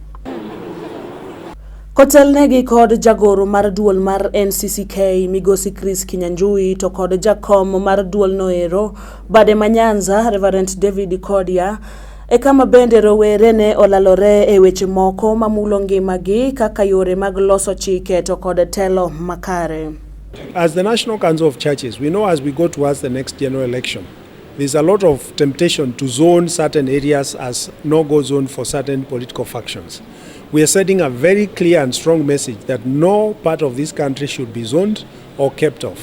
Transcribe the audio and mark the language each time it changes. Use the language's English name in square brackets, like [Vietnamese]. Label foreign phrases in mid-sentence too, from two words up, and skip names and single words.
[Luo (Kenya and Tanzania)] Kotelnegi kod jagoro mar duol mar NCCK Migosi Chris Kinyanjui to kod jakom mar duol noero bade ma Nyanza Reverend David Kodia e kama bende rowere ne olalore e weche moko mamulo ngimagi kaka yore mag loso chike to kod telo makare. [English] As the National Council of Churches, we know as we go towards the next general election, there's a lot of temptation to zone certain areas as no-go zone for certain political factions. We are sending a very clear and strong message that no part of this country should be zoned or kept off.